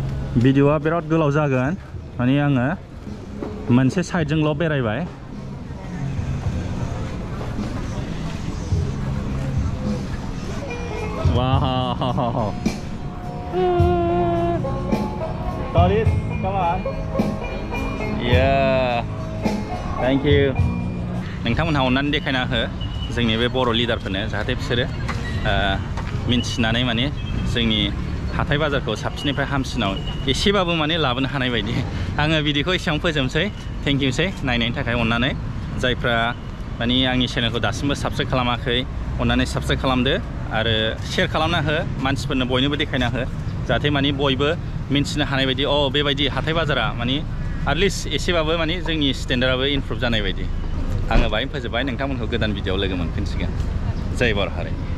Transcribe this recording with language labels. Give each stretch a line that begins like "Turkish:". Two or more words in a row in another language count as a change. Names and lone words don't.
Bodo: भिडिअआ बिराद गोलाव जागोन माने आङो मोनसे साइडजोंल' बेरायबाय वाव Toris,
English: come on. Yeah. Thank you.
Bodo: नोंथांमोनहा अननानै देखायना हो जोंनि बे बर' लिडारफोरनो जाहाथे बिसोरो मिन्थिनानै माने जोंनि हाथाय बाजारखौ साबसिननिफ्राय हामसिनाव एसेबाबो माने लाबोनो हानाय बायदि आङो भिडिअखौ एसेबां फोजोबसै थेंक इउसै नायनायनि थाखाय अननानै जायफ्रा माने आंनि चेनेलखौ दासिमबो साबस्क्राइब खालामाखै अननानै साबस्क्राइब खालामदो आरो शेयार खालामना हो मानसिफोरनो बयनोबो देखायना हो जाहाथे माने बयबो मिन्थिनो हानाय बायदि बेबायदि हाथाय बाजारा माने एटलिस्ट एसेबाबो माने जोंनि स्टेन्डार्डआबो इमप्रुभ जानाय बायदि आङो बाहाय फोजोबबाय नोंथांमोनखौ गोदान भिडिअआव लोगो मोनफिनसिगोन जय बर' हारि